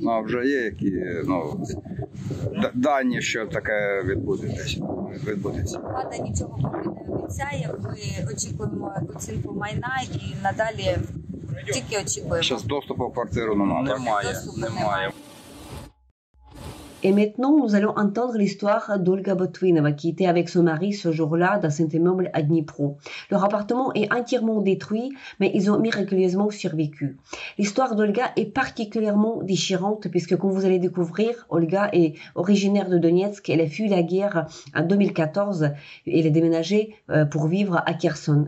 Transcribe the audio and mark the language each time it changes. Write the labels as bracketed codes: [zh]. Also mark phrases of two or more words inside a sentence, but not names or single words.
[uk] Ну, а вже є які, ну, дані, що таке відбудеться? Влада нічого поки не обіцяє. Ми очікуємо оцінку майна і надалі тільки очікуємо. Зараз доступу в квартиру немає. Немає. [fr] Et maintenant, nous allons entendre l'histoire d'Olga Botvinova, qui était avec son mari ce jour-là dans cet immeuble à Dnipro. Leur appartement est entièrement détruit, mais ils ont miraculeusement survécu. L'histoire d'Olga est particulièrement déchirante, puisque comme vous allez découvrir, Olga est originaire de Donetsk, elle a fui la guerre en 2014, elle est déménagée pour vivre à Kherson.